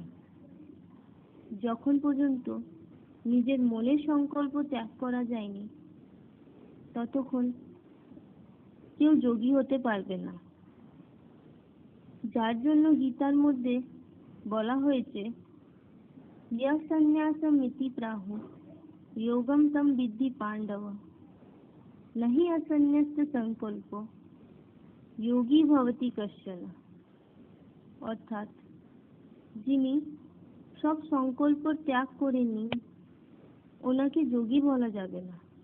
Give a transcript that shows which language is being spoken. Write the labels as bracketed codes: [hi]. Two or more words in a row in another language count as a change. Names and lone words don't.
[bn] যখন পর্যন্ত নিজের মনের সংকল্প ত্যাগ করা যায়নি, ততক্ষণ কেউ যোগী হতে পারবে না। যার জন্য গীতার মধ্যে বলা হয়েছে [sa] সন্ন্যাসম ইতি প্রাহু যোগম তম বিদ্ধি পাণ্ডব নহি অসন্ন্যস্ত সংকল্প যোগী ভবতি কশ্চন। [bn] অর্থাৎ যিনি সব সংকল্প ত্যাগ করেননি, ওনাকে যোগী বলা যাবে না।